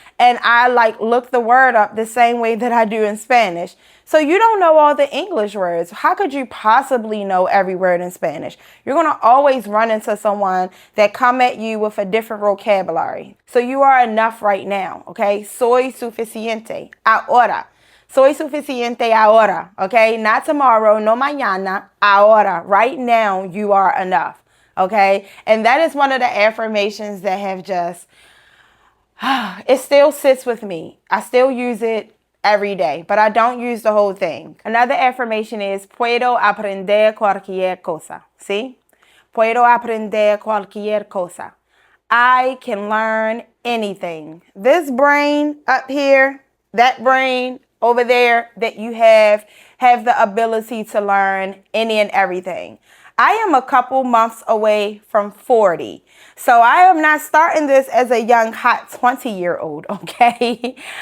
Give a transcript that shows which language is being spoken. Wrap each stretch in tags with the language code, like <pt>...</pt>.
<en>And I look the word up the same way that I do in Spanish. So you don't know all the English words. How could you possibly know every word in Spanish? You're going to always run into someone that come at you with a different vocabulary. So you are enough right now, okay?</en> <es>Soy suficiente ahora. Soy suficiente ahora, okay?</es> <en>Not tomorrow,</en> <es>no mañana, ahora.</es> <en>Right now, you are enough, okay? And that is one of the affirmations that have just, it still sits with me. I still use it every day, but I don't use the whole thing. Another affirmation is</en> <es>Puedo aprender cualquier cosa.</es> <en>See?</en> <es>Puedo aprender cualquier cosa.</es> <en>I can learn anything. This brain up here, that brain over there that you have the ability to learn any and everything. I am a couple months away from 40. So I am not starting this as a young, hot 20-year-old, okay?</en>